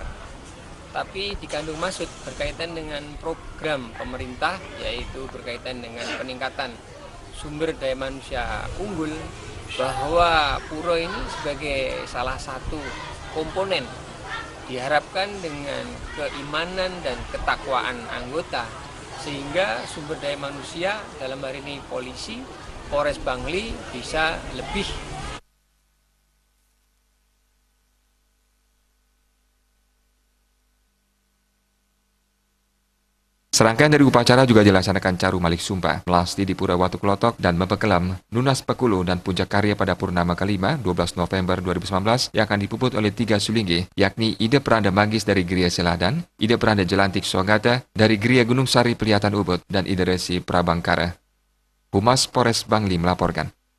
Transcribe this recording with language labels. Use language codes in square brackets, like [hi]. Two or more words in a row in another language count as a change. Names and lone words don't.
[id] Tapi dikandung maksud berkaitan dengan program pemerintah yaitu berkaitan dengan peningkatan sumber daya manusia unggul, bahwa pura ini sebagai salah satu komponen diharapkan dengan keimanan dan ketakwaan anggota sehingga sumber daya manusia dalam hari ini polisi, Polres Bangli bisa lebih. Serangkaian dari upacara juga dilaksanakan Caru Malik Sumpah, Melasti di Pura Watu Klotok dan Mepekelam, Nunas Pekulu dan Puncak Karya pada Purnama kelima 12 November 2019 yang akan dipuput oleh 3 sulinggi, yakni Ide Peranda Manggis dari Gria Seladan, Ide Peranda Jelantik Sogata dari Gria Gunung Sari Pelihatan Ubud, dan Ide Resi Prabangkara. Humas Polres Bangli melaporkan.